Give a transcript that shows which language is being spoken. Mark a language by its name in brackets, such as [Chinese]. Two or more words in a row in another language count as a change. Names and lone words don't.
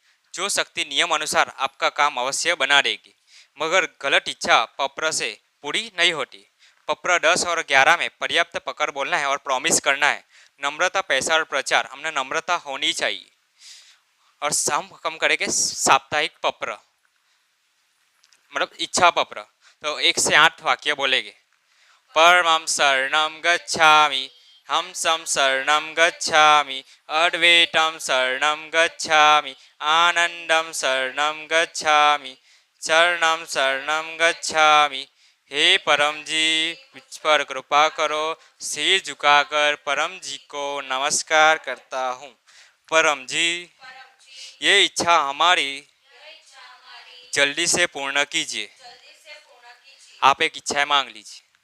[Hindi] जो शक्ति नियम अनुसार आपका काम अवश्य बना देगी, मगर गलत इच्छा पप्र से पूरी नहीं होती। पप्र 10 और 11 में पर्याप्त पकड़ बोलना है और प्रॉमिस करना है। नम्रता, पैसा और प्रचार, हमने नम्रता होनी चाहिए। और हम कम करेंगे साप्ताहिक पप्र, मतलब इच्छा पप्र। तो 1 से 8 वाक्य बोलेंगे। [Sanskrit] परमं शरणं गच्छामि, हंसं शरणं गच्छामि, अद्वैतं शरणं गच्छामि, आनंदं शरणं गच्छामि, चरणं शरणं गच्छामि। [Hindi] हे परम जी, मुझ पर कृपा करो। सिर झुकाकर परम जी को नमस्कार करता हूँ। परम जी, ये इच्छा हमारी जल्दी से पूर्ण कीजिए। आप एक इच्छा मांग लीजिए।